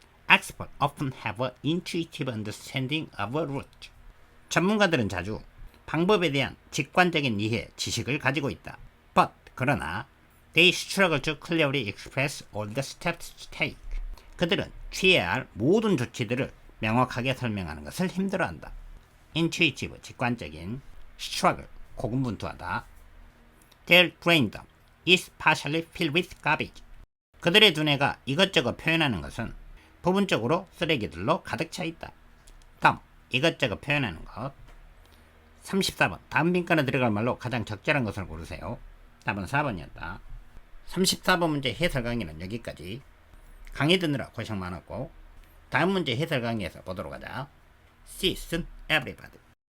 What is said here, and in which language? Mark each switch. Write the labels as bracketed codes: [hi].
[en] Experts often have an intuitive understanding of a route. [ko] 전문가들은 자주 방법에 대한 직관적인 이해, 지식을 가지고 있다. [en] But, [ko] 그러나 [en] they struggle to clearly express all the steps to take. [ko] 그들은 취해야 할 모든 조치들을 명확하게 설명하는 것을 힘들어한다. Intuitive, 직관적인. Struggle, 고군분투하다. [en] Their braindom is partially filled with garbage. [ko] 그들의 두뇌가 이것저것 표현하는 것은 부분적으로 쓰레기들로 가득 차 있다. 다음, 이것저것 표현하는 것. 34번, 다음 빈칸에 들어갈 말로 가장 적절한 것을 고르세요. 답은 4번이었다. 34번 문제 해설 강의는 여기까지. 강의 듣느라 고생 많았고 다음 문제 해설 강의에서 보도록 하자. [en] See you soon, everybody.